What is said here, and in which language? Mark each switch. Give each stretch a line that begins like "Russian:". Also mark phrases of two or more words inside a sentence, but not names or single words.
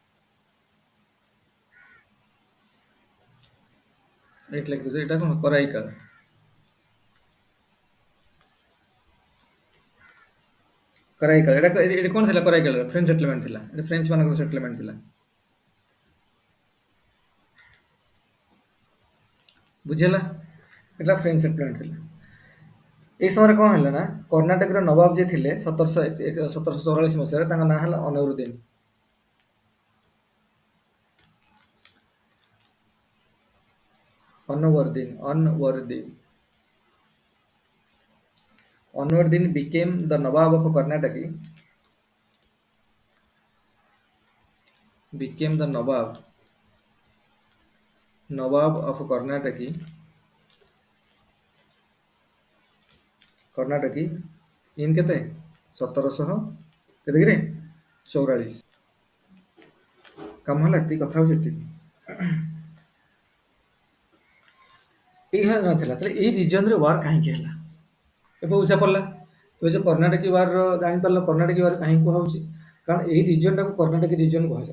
Odia: ଏଇଠି ଲେଖିଦେଉଛି ଏଇଟା କଣ କରାଇକଲ କରାଇକଲ ଏଟା କଣ ଥିଲା କରାଇକଲ
English: French settlement
Odia: ଥିଲା ଏଟା ଫ୍ରେଞ୍ଚ ମାନଙ୍କର ସେଟଲମେଣ୍ଟ ଥିଲା ବୁଝିହେଲା? ଏଟା
English: French settlement
Odia: ଥିଲା। ଏଇ ସମୟରେ କଣ ହେଲା ନା କର୍ଣ୍ଣାଟକର ନବାବ ଯିଏ ଥିଲେ 1744 ମସିହାରେ ତାଙ୍କ ନାଁ ହେଲା ଅନୱରୁଦ୍ଦିନ।
English: Anwarudin became the Nawab of Karnataka. Became the Nawab of Karnataka in
Odia: କେତେ 1744 କାମ ହେଲା ଏତିକି କଥା ହଉଛି ଏତିକି। ଏଇ ନଥିଲା ତାହେଲେ ଏଇ ରିଜନରେ ୱାର କାହିଁକି ହେଲା ଏବେ ବୁଝା ପଡିଲା। ଏବେ ଯୋଉ କର୍ଣ୍ଣାଟକୀ ୱାର ଜାଣିପାରିଲ କର୍ଣ୍ଣାଟକୀ ୱାର କାହିଁକି କୁହାହଉଛି କାରଣ ଏଇ ରିଜନଟାକୁ କର୍ଣ୍ଣାଟକୀ ରିଜନ କୁହାଯାଏ।